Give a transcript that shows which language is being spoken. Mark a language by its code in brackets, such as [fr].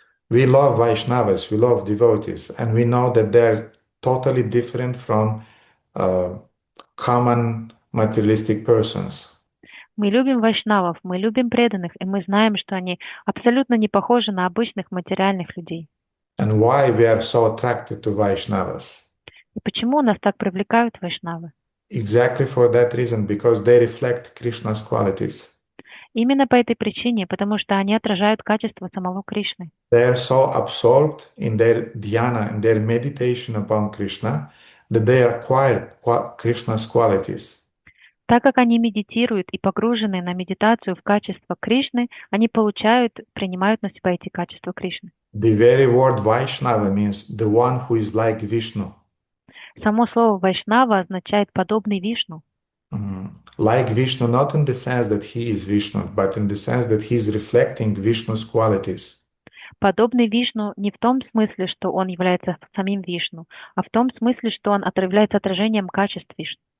[en] We love Vaishnavas, we love devotees, and we know that they're totally different from common materialistic persons. [ru] Мы любим вайшнавов, мы любим преданных, и мы знаем, что они абсолютно не похожи на обычных материальных людей. [en] And why we are so attracted to Vaishnavas? [ru] И почему нас так привлекают вайшнавы? [en] Exactly for that reason, because they reflect Krishna's qualities. [ru] Именно по этой причине, потому что они отражают качество самого Кришны. [en] They are so absorbed in their dhyana, in their meditation upon Krishna, that they acquire Krishna's qualities. [ru] Так как они медитируют и погружены на медитацию в качество Кришны, они принимают на себя эти качества Кришны. [en] The very word Vaishnava means the one who is like Vishnu. [ru] Само слово Вайшнава означает подобный Вишну. [en] Like Vishnu, not in the sense that he is Vishnu, but in the sense that he is reflecting Vishnu's qualities. [ru] Подобный Вишну не в том смысле, что он является самим Вишну, а в том смысле, что он является отражением качеств Вишну.